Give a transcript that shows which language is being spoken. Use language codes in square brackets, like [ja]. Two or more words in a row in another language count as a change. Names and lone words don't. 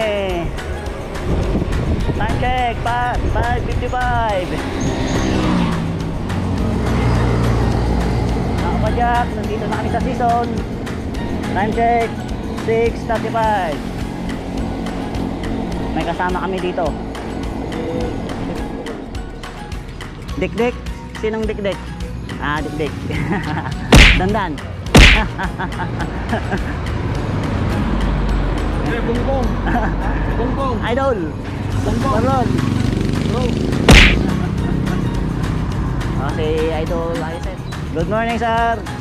[en] Time check 5:55. [tl] Mga Bajak, nandito na kami sa season. [en] Time check 6:35. [tl] May kasama kami dito. Dik-dik? Sinong dik-dik? Ah, dik-dik. Dandan. Bongbong. Bongbong. Idol. Bongbong. Baron. Bro. Si Idol Isaac. [en] Good morning, sir.